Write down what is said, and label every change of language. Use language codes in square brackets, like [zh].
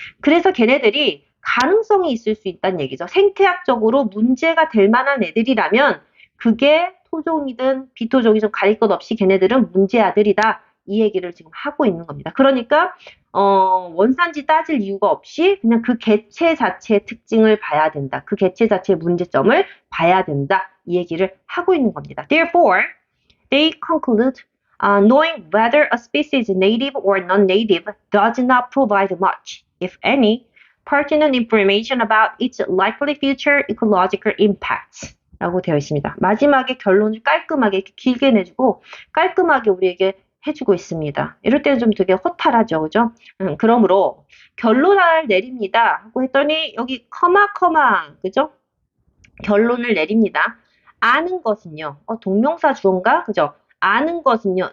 [ko] 그래서 걔네들이 가능성이 있을 수 있다는 얘기죠. 생태학적으로 문제가 될 만한 애들이라면 그게 토종이든 비토종이든 가릴 것 없이 걔네들은 문제 아들이다. 이 얘기를 지금 하고 있는 겁니다. 그러니까 원산지 따질 이유가 없이 그냥 그 개체 자체의 특징을 봐야 된다. 그 개체 자체의 문제점을 봐야 된다. 이 얘기를 하고 있는 겁니다. [en] Therefore, they conclude knowing whether a species is native or non-native does not provide much, if any, pertinent information about its likely future ecological impacts. [ko] 라고 되어 있습니다. 마지막에 결론을 깔끔하게 이렇게 길게 내주고 깔끔하게 우리에게 해주고 있습니다. 이럴 때는 좀 되게 허탈하죠. 그죠? 그러므로 결론을 내립니다. 하고 했더니 여기 커마 그죠? 결론을 내립니다. 아는 것은요. 동명사 주어인가? 그죠? 아는 것은요.